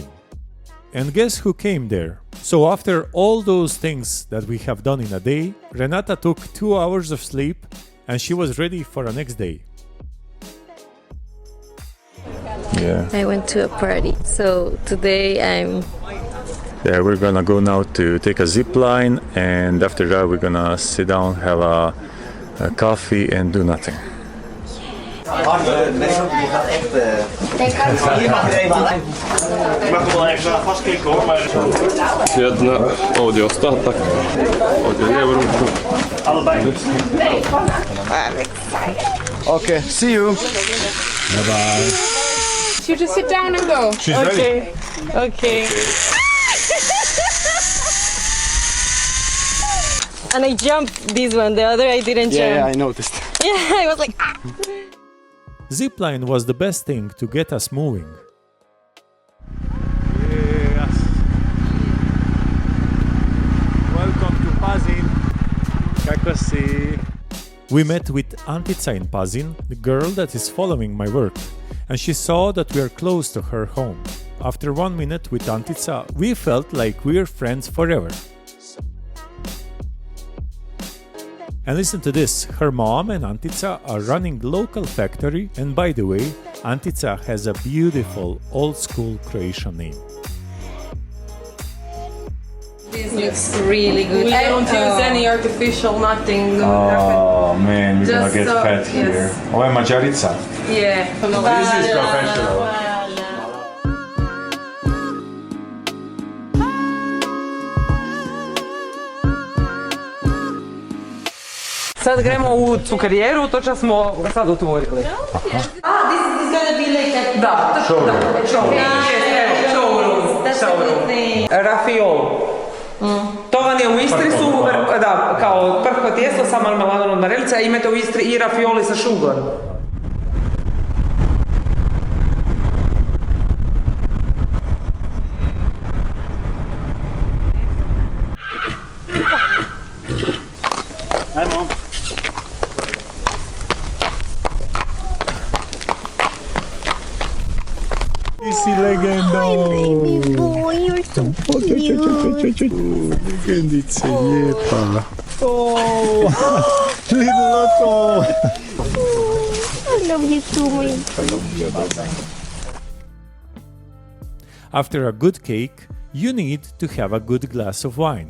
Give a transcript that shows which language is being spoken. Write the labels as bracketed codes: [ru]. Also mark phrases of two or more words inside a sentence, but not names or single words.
[en] And guess who came there? So after all those things that we have done in a day, Renata took 2 hours of sleep and she was ready for the next day. Yeah. I went to a party, so today I'm... Yeah, we're gonna go now to take a zip line, and after that we're gonna sit down, have a coffee and do nothing. [hr] Jedna ovdje ostatak, ovdje lijevu ruku. [en] Okay, see you. Bye-bye. You just sit down and go. She's ready. Okay. And I jumped this one, the other I didn't jump. Yeah, I noticed. Yeah, I was like, ah. Zipline was the best thing to get us moving. Yes. Welcome to Pazin. [hr] Kako si? [en] We met with Antica in Pazin, the girl that is following my work, and she saw that we are close to her home. After 1 minute with Antica, we felt like we're friends forever. And listen to this, her mom and Antica are running the local factory, and by the way, Antica has a beautiful old-school Croatian name. This looks really good. We don't use any artificial, nothing. Oh man, we're gonna get fat here. Yes. [hr] Ovo je Mađarica. [en] Yeah. This is professional. [hr] Sad gremo u cukerijeru, točno smo sad otvorili. [en] This is gonna be like a... [hr] Da, showroom. Rafiol. To vam je u Istri su, da, kao prhko tijesto sa marmeladom od marelice, a imate u Istri i rafioli sa šugarom. Ajmo. Ti si legendo. [en] Baby boy, you're so cute. [hr] Legendice, lijepa. [en] Oh, little Otto. I love you too, my. After a good cake, you need to have a good glass of wine.